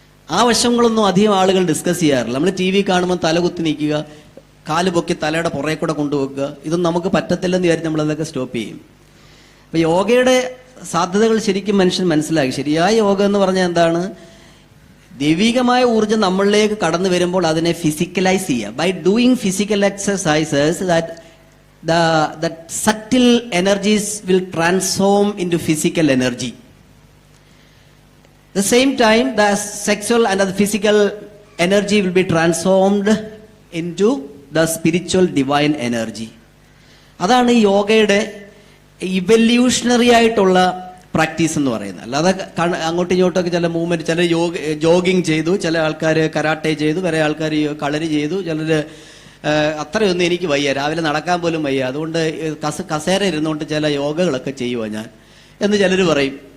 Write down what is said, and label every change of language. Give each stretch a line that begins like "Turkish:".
Malayalam: ആ വശങ്ങളൊന്നും അധികം ആളുകൾ ഡിസ്കസ് ചെയ്യാറില്ല. നമ്മൾ ടി വി കാണുമ്പോൾ തലകുത്തി നിൽക്കുക, കാല് പൊക്കി തലയുടെ പുറകെ കൂടെ കൊണ്ടുവെക്കുക, ഇതൊന്നും നമുക്ക് പറ്റത്തില്ലെന്ന് വിചാരിച്ച് നമ്മളതൊക്കെ സ്റ്റോപ്പ് ചെയ്യും. അപ്പൊ യോഗയുടെ സാധ്യതകൾ ശരിക്കും മനുഷ്യൻ മനസ്സിലാക്കി. ശരിയായ യോഗ എന്ന് പറഞ്ഞാൽ എന്താണ്? ദൈവികമായ ഊർജ്ജം നമ്മളിലേക്ക് കടന്നു വരുമ്പോൾ അതിനെ ഫിസിക്കലൈസ് ചെയ്യുക.
English: By doing physical exercises that subtle energies will transform into physical energy. The same time, the sexual and the physical energy will be transformed into the spiritual divine energy.
Malayalam: അതാണ് ഈ യോഗയുടെ ഇവല്യൂഷണറി ആയിട്ടുള്ള പ്രാക്ടീസ് എന്ന് പറയുന്നത്. അല്ലാതെ അങ്ങോട്ടും ഇങ്ങോട്ടൊക്കെ ചില മൂവ്മെന്റ്, ചില ജോഗിങ് ചെയ്തു, ചില ആൾക്കാർ കരാട്ടെ ചെയ്തു, വേറെ ആൾക്കാർ കളരി ചെയ്തു, ചിലർ അത്രയൊന്നും എനിക്ക് വയ്യ, രാവിലെ നടക്കാൻ പോലും വയ്യ, അതുകൊണ്ട് കസേര ഇരുന്നുകൊണ്ട് ചില യോഗകളൊക്കെ ചെയ്യുക ഞാൻ എന്ന് ചിലർ പറയും.